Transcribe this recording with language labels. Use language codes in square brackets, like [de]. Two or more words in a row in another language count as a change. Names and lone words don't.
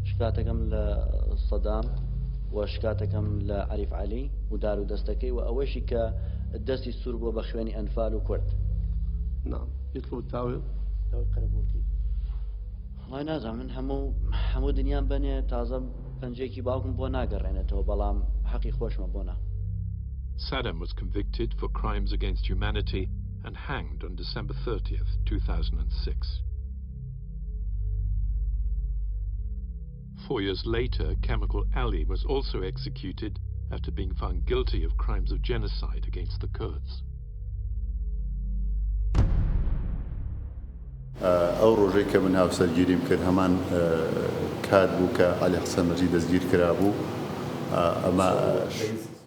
[ckb] شکاتەکەم لە سەدام و شکاتەکەم لە عەریف عەلی و دار و دەستەکەی و ئەوەشی کە دەستی سوور بووە بە خوێنی ئەنفال و کورد. [ar] نعم يطلب التاويل [ckb] وڵای نازانم من هەموو دنیام بنێ تازە پەنجەیەکی باوکم بۆ ناگەڕێنێتەوە بەڵام حەقی خۆشمە بۆ نا. [en] Saddam was convicted for crimes against humanity and hanged on December 30th, 2006. 4 years later, Chemical Ali was also executed after being found guilty of crimes of genocide against the Kurds. [ckb] ئەو ڕۆژەی کە من هاوسەرگیریم کرد هەمان کات بوو کە عەلی حەسەن مەجید دەستگیر کرا بوو. ئەمە